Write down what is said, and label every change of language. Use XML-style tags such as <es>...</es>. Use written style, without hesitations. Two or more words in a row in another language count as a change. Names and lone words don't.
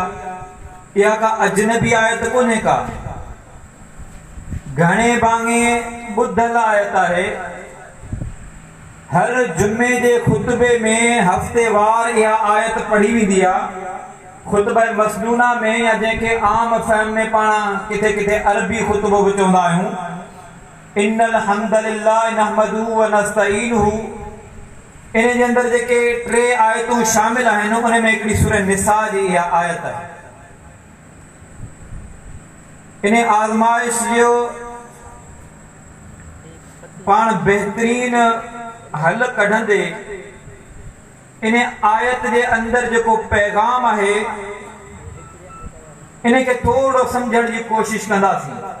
<sd>इहा का अजनबी आयत कोन्हे का, घणे भाङे ॿुधल आयत आहे। हर जुमे जे खुतबे में हफ़्तेवार इहा आयत पढ़ी वेंदी आहे। खुतबा मसनूना में, या जंहिंखे आम फहम में पाण किथे किथे अरबी खुतबो बि चवंदा आहियूं,</sd> <ar>إن الحمد لله نحمده ونستعينه,</ar> <sd>इन जे अंदरि जेके 3 आयतूं शामिल आहिनि, उन में हिकिड़ी सूरह निसा जी इहा आयत आहे। इन आज़माइश जो पाण बहितरीन हल कढंदे इन आयत जे अंदरि जेको पैगाम आहे, इन खे थोरो सम्झण जी कोशिश कंदासीं।</sd>